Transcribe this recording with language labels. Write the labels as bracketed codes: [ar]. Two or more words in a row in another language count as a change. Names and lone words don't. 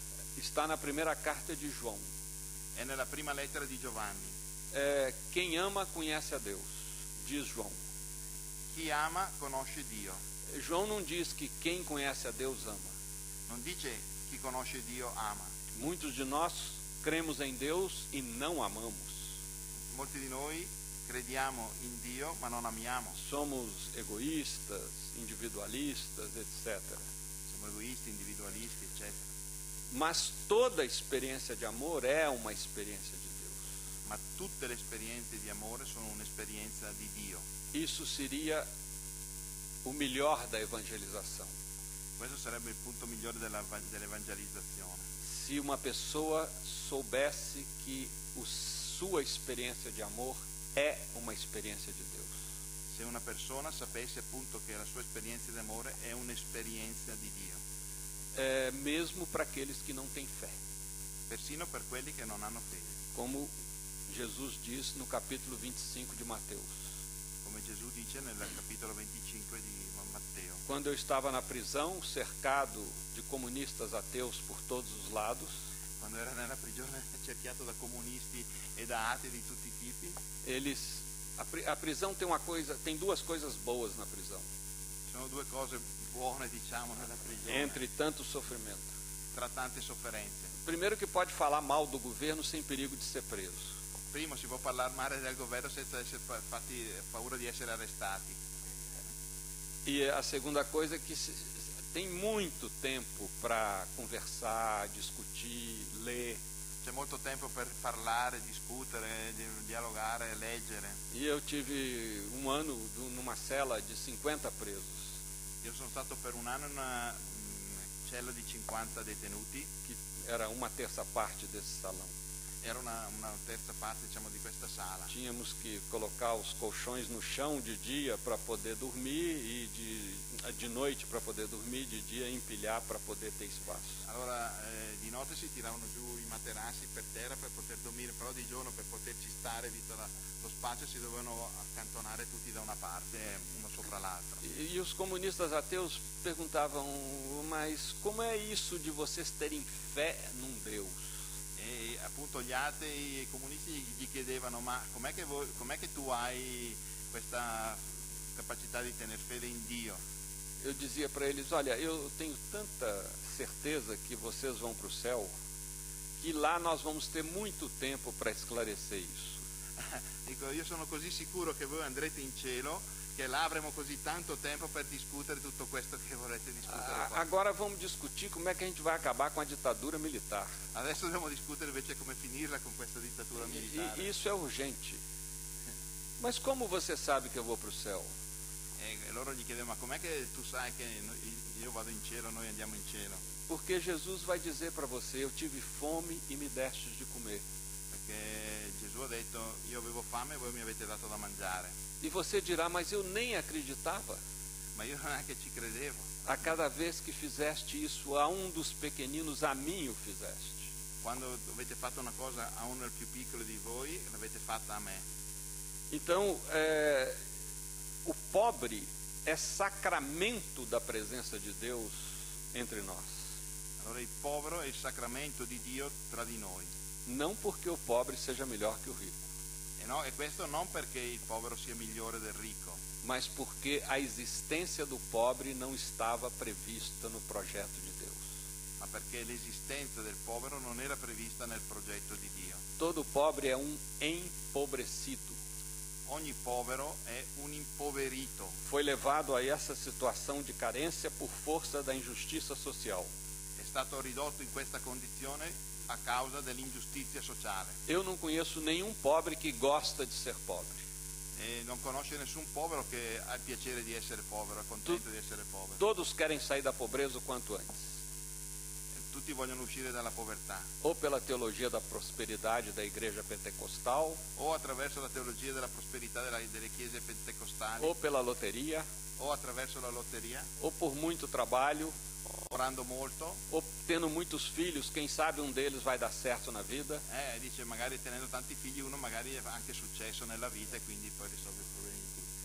[pt] Está na primeira carta de João. [it] È nella prima lettera di Giovanni. [pt] Quem ama conhece a Deus, diz João. [it] Chi ama conosce Dio. [pt] João não diz que quem conhece a Deus ama. [it] Non dice chi conosce Dio ama. [pt] Muitos de nós cremos em Deus e não amamos. [it] Molti di noi crediamo in Dio ma non amiamo. [pt] Somos egoístas, individualistas, etc. [it] Siamo egoisti, individualisti, eccetera. [pt] Mas toda experiência de amor é uma experiência de Deus. [it] Ma tutte le esperienze di amore sono un'esperienza di Dio. [pt] Isso seria o melhor da evangelização. [it] Questo sarebbe il punto migliore dell'evangelizzazione. [pt] Se uma pessoa soubesse que sua experiência de amor é uma experiência de Deus. [it] Se una persona sapesse appunto che la sua esperienza di amore è un'esperienza di Dio. [pt] Mesmo para aqueles que não têm fé. [it] Persino per quelli che non hanno fede. [pt] Como Jesus diz no capítulo 25 de Mateus. [it] Come Gesù dice nel capitolo 25 di Matteo. [pt] Quando eu estava na prisão, cercado de comunistas ateus por todos os lados, [it] Quando era nella prigione cerchiato da comunisti e da atei di tutti i tipi, [pt] a prisão tem duas coisas boas na prisão. [it] ci sono due cose buone, diciamo, nella prigione, [pt] Entre tanto sofrimento. [it] tra tante sofferenze. [pt] Primeiro, que pode falar mal do governo sem perigo de ser preso. [it] Primo, si può parlare male del governo senza essere paura di essere arrestati. [pt] E a segunda coisa é que tem muito tempo para conversar, discutir, ler. [it] C'è molto tempo per parlare, discutere, dialogare, leggere. [pt] E eu tive um ano numa cela de 50 presos. [it] Io sono stato per un anno in una cella di 50 detenuti. [pt] Que era uma terça parte desse salão. [it] Era una terza parte, diciamo, di questa sala. [pt] Tínhamos que colocar os colchões no chão de dia para poder dormir e de noite para poder dormir, de dia empilhar para poder ter espaço. [it] Allora di notte si tiravano giù i materassi per terra per poter dormire, però di giorno per poterci stare, visto lo spazio, si dovevano accantonare tutti da una parte, uno sopra l'altro. [pt] E os comunistas ateus perguntavam, mas como é isso de vocês terem fé num Deus? [it] E appunto gli atei e i comunisti gli chiedevano: ma com'è che tu hai questa capacità di tener fede in Dio? [pt] Eu dizia para eles, olha, eu tenho tanta certeza que vocês vão para o céu, que lá nós vamos ter muito tempo para esclarecer isso. [it] Dico, io sono così sicuro che voi andrete in cielo, che là avremo così tanto tempo per discutere tutto questo che vorrete discutere. [pt] Agora vamos discutir como é que a gente vai acabar com a ditadura militar. [it] Adesso dobbiamo discutere invece come finirla con questa dittatura militare. [pt] E isso é urgente. Mas como você sabe que eu vou para o céu? [it] E loro gli chiedevano: ma com'è che tu sai che io vado in cielo, noi andiamo in cielo? [pt] Porque Jesus vai dizer para você, eu tive fome e me destes de comer. [it] Perché Gesù ha detto: io avevo fame e voi mi avete dato da mangiare. [pt] E você dirá, mas eu nem acreditava. [it] Ma io non è che ci credevo. [pt] A cada vez que fizeste isso a um dos pequeninos, a mim o fizeste. [it] Quando avete fatto una cosa a uno del più piccolo di voi, l'avete fatta a me. [pt] Então, o pobre é sacramento da presença de Deus entre nós. [it] Allora il povero è il sacramento di Dio tra di noi. [pt] Não porque o pobre seja melhor que o rico, [it] E questo non perché il povero sia migliore del ricco, [pt] mas porque a existência do pobre não estava prevista no projeto de Deus. [it] ma perché l'esistenza del povero non era prevista nel progetto di Dio. [pt] Todo pobre é empobrecido. [it] Ogni povero è un impoverito. [pt] Foi levado a essa situação de carência por força da injustiça social. [it] È stato ridotto in questa condizione a causa dell'ingiustizia sociale. [pt] Eu não conheço nenhum pobre que gosta de ser pobre. [it] E non conosce nessun povero che ha il piacere di essere povero, è contento di essere povero. [pt] Todos querem sair da pobreza o quanto antes. [it] Tutti vogliono uscire dalla povertà, [pt] Ou pela teologia da prosperidade da igreja pentecostal, [it] o attraverso la teologia della prosperità delle chiese pentecostali, [pt] ou pela loteria, [it] o attraverso la lotteria, [pt] ou por muito trabalho, [it] orando molto, [pt] ou tendo muitos filhos, quem sabe um deles vai dar certo na vida. [it] dice magari tenendo tanti figli uno magari ha anche successo nella vita e quindi poi risolve i problemi di tutti,